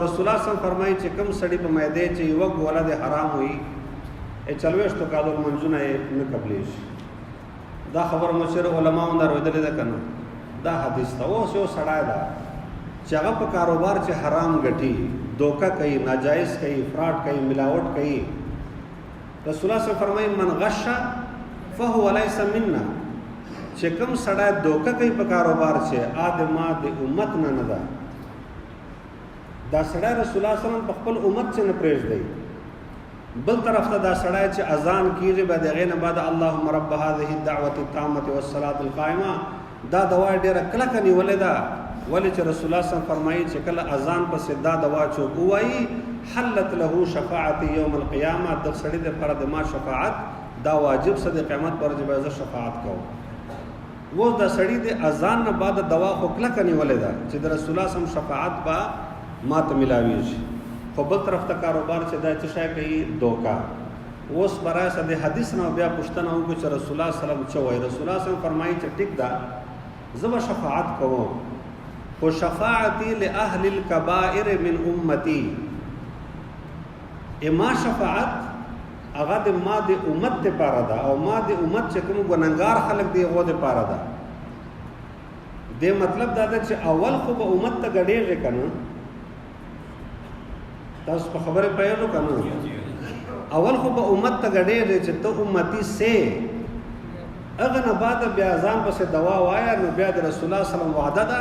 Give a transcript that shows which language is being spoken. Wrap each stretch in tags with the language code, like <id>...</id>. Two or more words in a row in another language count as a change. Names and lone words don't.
<ar>رسول الله صلی الله علیه وسلم</ar> <ps>فرمایي چې کوم سړي په معدې چې یوه ګوله د حرام وي 40 کالو لمونځونه یې نه قبلېږي. دا خبر مشهور علماو نه اورېدلې ده که نه؟ دا حدیث ده. اوس یو سړی ده چې هغه په کاروبار چې حرام ګټي، دوکه کوي، ناجایز کوي، فراډ کوي، ملاوټ کوي.</ps> <ar>رسول الله صلی الله علیه وسلم فرمایي من غش فهو لیس منا.</ar> <ps>چې کوم سړی دوکه کوي په کاروبار چې ما د امت نه نه ده، دا سړی</ps> <ar>رسول الله صلی الله علیه وسلم</ar> <ps>په خپل امت چې نه پرېږدي. بل طرف ته دا سړی چې اذان کېږي به د هغې نه بعد</ps> <ar>اللهم رب هذه الدعوة التامة والصلاة القائمة،</ar> <ps>دا دوا ډېره کلکه نیولې ده. ولې چې</ps> <ar>رسول الله صلی الله علیه وسلم</ar> <ps>فرمایي چې کله اذان پسې دا دوا څوک ووایي</ps> <ar>حلت له شفاعت یوم القیامة،</ar> <ps>د سړي دپاره د ما شفاعت دا واجب څه د قیامت پر ورځ به زه شفاعت کوم. اوس دا سړي د اذان نه بعد دوا خو کلکه نیولې ده چې د</ps> <ar>رسول الله صلی الله علیه وسلم</ar> <ps>شفاعت به ما ته ملاویږي. خو بل طرف ته کاروبار چې دا څه شی کوي؟ دوکه. اوس برای سره د حدیث نه بیا پوښتنه وکړو چې</ps> <ar>رسول الله صلی الله علیه وسلم</ar> <ps>څه وایي.</ps> <ar>رسول الله صلی الله علیه وسلم</ar> <ps>فرمایي چې ټیک ده زه به شفاعت کوم، خو</ps> <ar>شفاعتي لأهل الكبائر من امتي.</ar> <ps>ما شفاعت هغه د ما د امت دپاره ده، او ما د امت چې کوم ګنهګار خلک دی هغو دپاره ده. دې مطلب دا ده چې اول خو به امت ته ګډېږي که نه؟ تاسو په خبره پیلو که نه؟ اول خو به امت ته ګډېږي چې ته امتي سې، هغه نه بعد بیا ځان پسې دوا وایه، نو بیا د</ps> <ar>رسول الله صلی الله علیه وسلم</ar> <ps>وعده ده.</ps>